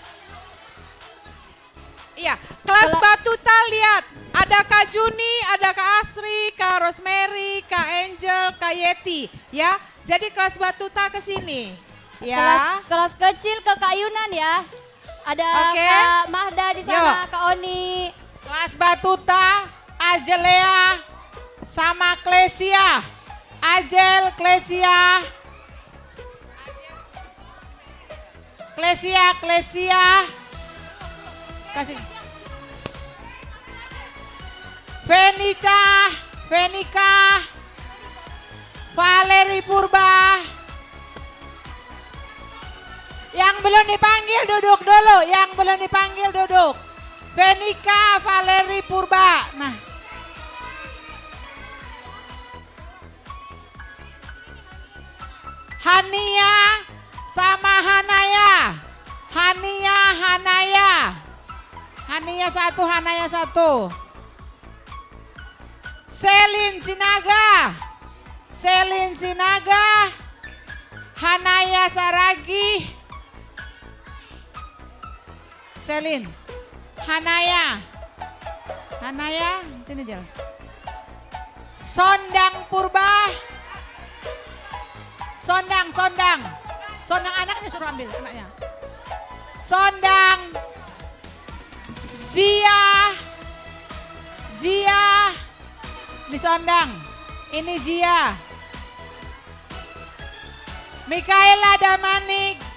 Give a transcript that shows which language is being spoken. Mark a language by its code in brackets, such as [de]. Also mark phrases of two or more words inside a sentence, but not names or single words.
[id] Iya, kelas Batuta lihat, ada Kak Juni, ada Kak Asri, Kak Rosemary, Kak Angel, Kak Yeti, ya. Jadi kelas Batuta ke sini, ya. Kelas kecil ke Kak Yunan ya. Ada Kak Mahda di sana, Kak Oni. Kelas Batuta, Ajelea sama Klesia. Ajel, Klesia. Kasih. Venika. Valeri Purba. Yang belum dipanggil duduk dulu, Venika, Valeri Purba. Nah. Hania sama Hanaya. Hania satu. Selin Sinaga. Hanaya Saragi. Selin. Hanaya, sini Jel. Sondang Purba. Sondang anaknya suruh ambil anaknya. Sondang. Jia. Ini Sondang. Ini Jia. Mikaela Damanik.